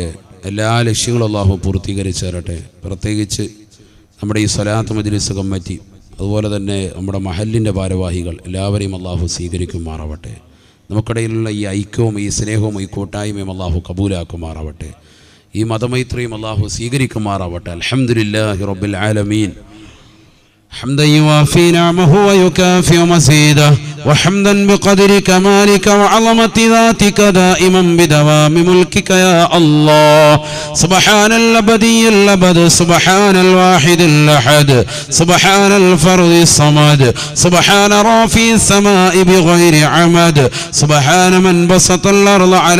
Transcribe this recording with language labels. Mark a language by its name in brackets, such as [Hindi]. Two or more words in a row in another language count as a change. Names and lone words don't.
[Malayalam] എല്ലാ ലക്ഷ്യങ്ങളും അള്ളാഹു പൂർത്തീകരിച്ചു തരട്ടെ. പ്രത്യേകിച്ച് നമ്മുടെ ഈ സ്വലാത്ത് മജ്ലിസ് കമ്മിറ്റി, അതുപോലെ തന്നെ നമ്മുടെ മഹല്ലിൻ്റെ ഭാരവാഹികൾ എല്ലാവരെയും അള്ളാഹു സ്വീകരിക്കുമാറാവട്ടെ. നമുക്കിടയിലുള്ള ഈ ഐക്യവും ഈ സ്നേഹവും ഈ കൂട്ടായ്മയും അള്ളാഹു കബൂലാക്കുമാറാവട്ടെ. ഈ മതമൈത്രിയും അള്ളാഹു സ്വീകരിക്കുമാറാവട്ടെ. [Arabic] الحمد لله رب العالمين. حمدا يوافي نعمه ويكافئ مزيده وحمدا بقدر كمالك وعظمة ذاتك دائما بدوام ملكك يا الله. سبحان الأبدي الأبد، سبحان الواحد الأحد، سبحان الفرد الصمد، سبحان رافي السماء بغير عمد، سبحان من بسط الأرض على